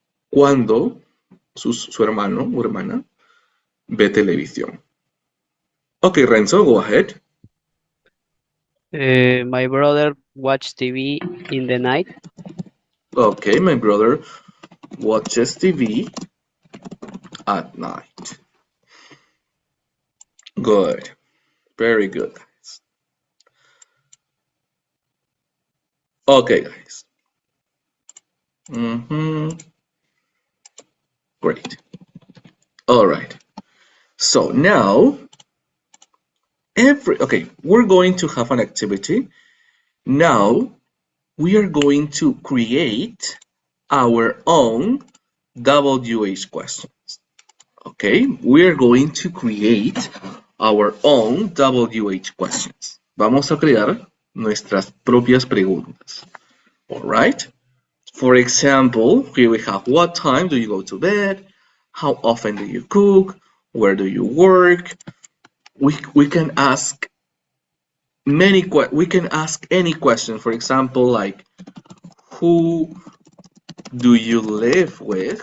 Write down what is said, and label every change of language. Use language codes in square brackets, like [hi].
[es] Cuando su hermano o hermana ve televisión. [en] Okay, Renzo, go ahead. My brother watch TV in the night. Okay, my brother watches TV at night. Good. Very good, guys. Okay, guys. Great. All right. So now, we're going to have an activity. Now, we are going to create our own WH questions. Okay, we're going to create our own WH questions. [es] Vamos a crear nuestras propias preguntas. [en] All right. For example, here we have what time do you go to bed? How often do you cook? Where do you work? We can ask we can ask any question. For example, like who do you live with?